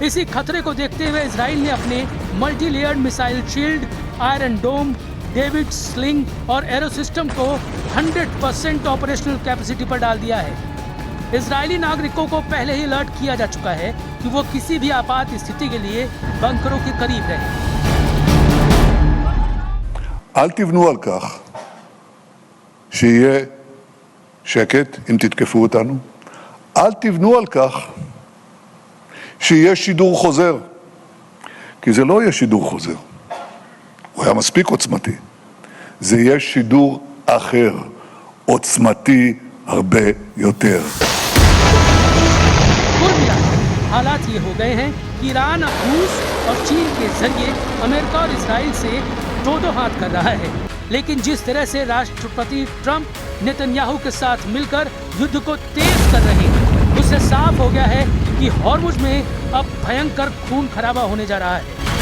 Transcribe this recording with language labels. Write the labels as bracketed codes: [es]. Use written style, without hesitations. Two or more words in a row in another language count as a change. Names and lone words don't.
[hi] इसी खतरे को देखते हुए इजराइल ने अपने [en] multi layered missile shield, [hi] आयरन डोम, डेविड स्लिंग और एरो सिस्टम को 100% [en] operational capacity [hi] पर डाल दिया है। इजरायली नागरिकों को पहले ही अलर्ट किया जा चुका है कि वो किसी भी आपात स्थिति के लिए बंकरों के करीब रहें। [he] אל תבנו על כך שיהיה שקט אם תתקפו אותנו. אל תבנו על כך שיהיה שידור חוזר, כי זה לא יהיה שידור חוזר. הוא היה מספיק עוצמתי. זה יהיה שידור אחר, עוצמתי הרבה יותר. [hi] हालात ये हो गए हैं कि ईरान अब रूस और चीन के जरिए अमेरिका और इजराइल से दो हाथ कर रहा है। लेकिन जिस तरह से राष्ट्रपति ट्रंप नेतन्याहू के साथ मिलकर युद्ध को तेज कर रहे हैं, उससे साफ हो गया है कि हॉर्मुज में अब भयंकर खून खराबा होने जा रहा है।